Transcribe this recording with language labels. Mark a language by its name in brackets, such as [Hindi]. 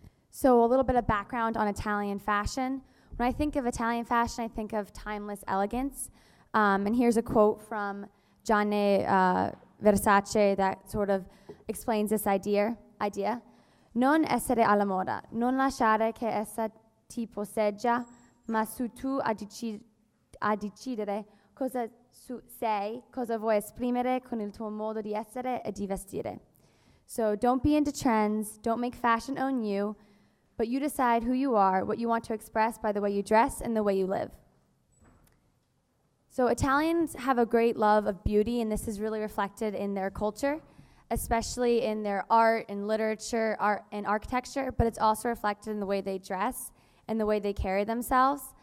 [English] So a little bit of background on Italian fashion. When I think of Italian fashion, I think of timeless elegance. And here's a quote from Gianni Versace that sort of explains this idea. [Italian] Non essere alla moda, non lasciare che essa ti posseggia, ma su tu a decidere cosa sei, cosa vuoi esprimere con il tuo modo di essere e di vestire. [English] So don't be into trends, don't make fashion own you, but you decide who you are, what you want to express by the way you dress and the way you live. So Italians have a great love of beauty, and this is really reflected in their culture, especially in their art and literature, art and architecture, but it's also reflected in the way they dress and the way they carry themselves.